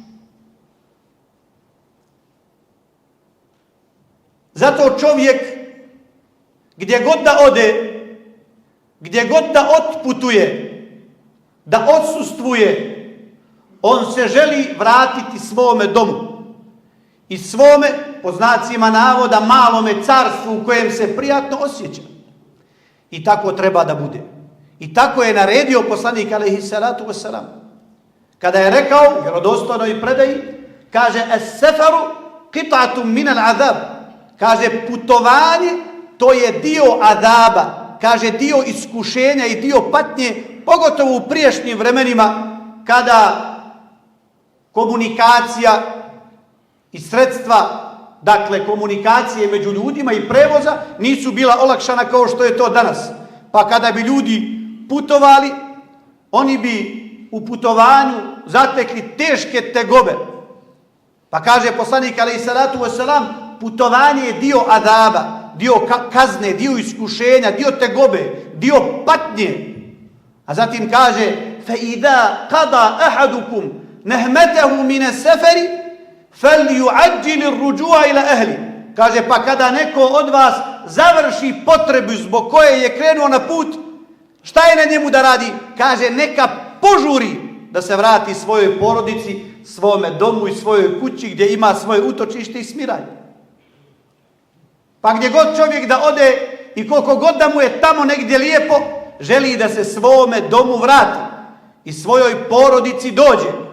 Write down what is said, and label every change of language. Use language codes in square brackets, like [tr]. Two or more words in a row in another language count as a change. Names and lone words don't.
[bs] Zato čovjek gdje god da ode, gdje god da otputuje, da odsustvuje, on se želi vratiti svome domu i svome, po znacima navoda, malome carstvu u kojem se prijatno osjeća. I tako treba da bude. I tako je naredio poslanik [ar] عليه الصلاة والسلام. [bs] Kada je rekao, vjerodostojnoj predaji, kaže [ar] السفر قطعة من العذاب. [bs] Kaže putovanje to je dio adaba, kaže dio iskušenja i dio patnje, pogotovo u prijašnjim vremenima kada komunikacija i sredstva, dakle komunikacije među ljudima i prevoza nisu bila olakšana kao što je to danas. Pa kada bi ljudi putovali, oni bi u putovanju zatekli teške tegobe. Pa kaže poslanik [ar] عليه الصلاة والسلام, [bs] putovanje je dio adaba, dio kazne, dio iskušenja, dio tegobe, dio patnje. A zatim kaže [ar] فَإِذَا قَضَى أَحَدُكُمْ نَهْمَتَهُ مِنَ السَّفَرِ فَلْيُعَجِّلِ الرُّجُوعَ إِلَى أَهْلِ. [bs] Kaže, pa kada neko od vas završi potrebu zbog koje je krenuo na put, šta je na njemu da radi? Kaže, neka požuri da se vrati svojoj porodici, svome domu i svojoj kući gdje ima svoje utočište i smiranje. Pa gdje god čovjek da ode i koliko god da mu je tamo negdje lijepo, želi da se svome domu vrati i svojoj porodici dođe.